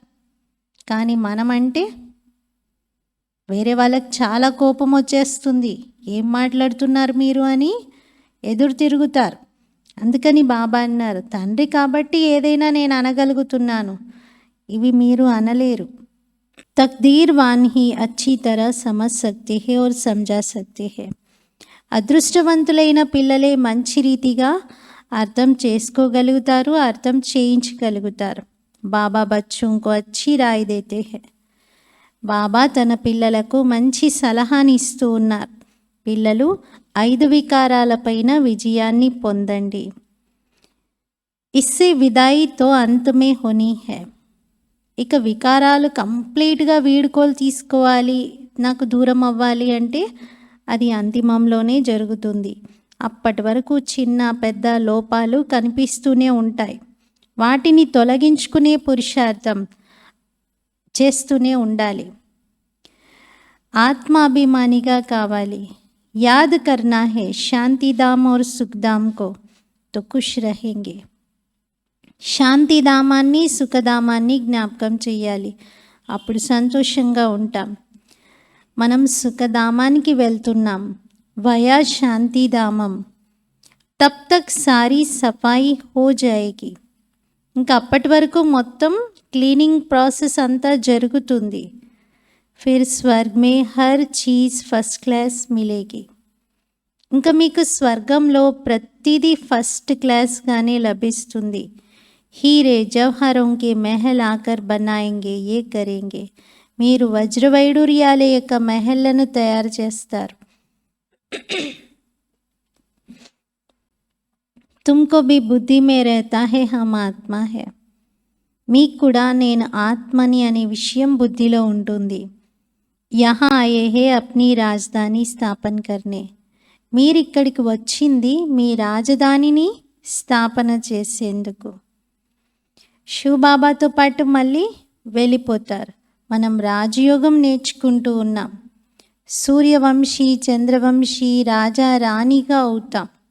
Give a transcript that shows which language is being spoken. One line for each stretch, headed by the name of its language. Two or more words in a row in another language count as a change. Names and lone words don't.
Telugu: కానీ మనమంటే వేరే వాళ్ళకి చాలా కోపం వచ్చేస్తుంది. ఏం మాట్లాడుతున్నారు మీరు అని ఎదురు తిరుగుతారు. అందుకని బాబా అన్నారు, తండ్రి కాబట్టి ఏదైనా నేను అనగలుగుతున్నాను, ఇవి మీరు అనలేరు.
Hindi: तकदीर वान ही अच्छी तरह समझ सकते है और समझा सकते है.
Telugu: అదృష్టవంతులైన పిల్లలే మంచి రీతిగా అర్థం చేసుకోగలుగుతారు, అర్థం చేయించగలుగుతారు.
Hindi: बाबा बच्चों को अच्छी राय देते है.
Telugu: బాబా తన పిల్లలకు మంచి సలహాని ఇస్తూ ఉన్నారు. పిల్లలు 5 వికారాలపైన విజయాన్ని పొందండి.
Hindi: इससे विदाई तो अंत में होनी है.
Telugu: ఇక వికారాలు కంప్లీట్గా వీడుకోలు తీసుకోవాలి, నాకు దూరం అవ్వాలి అంటే అది అంతిమంలోనే జరుగుతుంది. అప్పటి వరకు చిన్న పెద్ద లోపాలు కనిపిస్తూనే ఉంటాయి. వాటిని తొలగించుకునే పురుషార్థం చేస్తూనే ఉండాలి. ఆత్మాభిమానిగా కావాలి.
Hindi: याद करना है శాంతిధామ్ और సుఖధామ్ को तो खुश रहेंगे.
Telugu: శాంతిధామాన్ని సుఖధామాన్ని జ్ఞాపకం చేయాలి, అప్పుడు సంతోషంగా ఉంటాం. మనం సుఖధామానికి వెళ్తున్నాం వయా శాంతిధామం.
Hindi: तब तक सारी सफाई हो जाएगी.
Telugu: ఇంకా అప్పటి వరకు మొత్తం
English: cleaning process
Telugu: అంతా జరుగుతుంది.
Hindi: फिर स्वर्ग में हर चीज़
English: first class
Hindi: मिलेगी.
Telugu: ఇంకా మీకు స్వర్గంలో ప్రతిదీ
English: first class
Telugu: లభిస్తుంది.
Hindi: हीरे जवाहरों के महल आकर बनाएंगे ये करेंगे.
Telugu: మీరు వజ్రవైడూర్యాల యొక్క మెహల్లను తయారు చేస్తారు.
Hindi: तुमको भी बुद्धि में रहता है हम आत्मा है.
Telugu: మీకు కూడా నేను ఆత్మని అనే విషయం బుద్ధిలో ఉంటుంది.
Hindi: यहाँ आए है अपनी राजधानी स्थापन करने.
Telugu: మీరు ఇక్కడికి వచ్చింది మీ రాజధానిని స్థాపన చేసేందుకు. శివబాబాతో పాటు మళ్ళీ వెళ్ళిపోతారు. మనం రాజయోగం నేర్చుకుంటూ ఉన్నాం. సూర్యవంశీ చంద్రవంశీ రాజా రాణిగా అవుతాం.